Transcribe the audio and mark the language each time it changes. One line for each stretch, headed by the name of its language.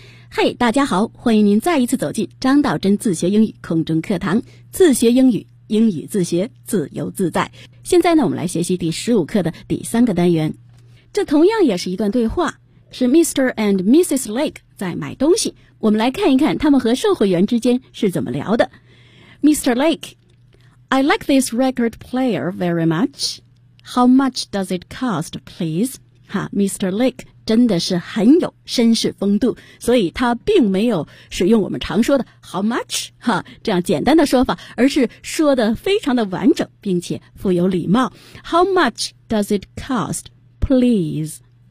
Chinese: Hey, 大家好，欢迎您再一次走进张道真自学英语空中课堂，自学英语，英语自学，自由自在。现在呢，我们来学习第15课的第三个单元。这同样也是一段对话，是 Mr. and Mrs. Lake 在买东西。我们来看一看他们和售货员之间是怎么聊的。
English: Mr. Lake, I like this record player very much. How much does it cost, please? Mr.
Chinese: Lake 真的是很有绅士风度，所以他并没有使用我们常说的 how much 这样简单的说法，而是说的非常的完整，并且富有礼貌。
English: How much does it cost? Please.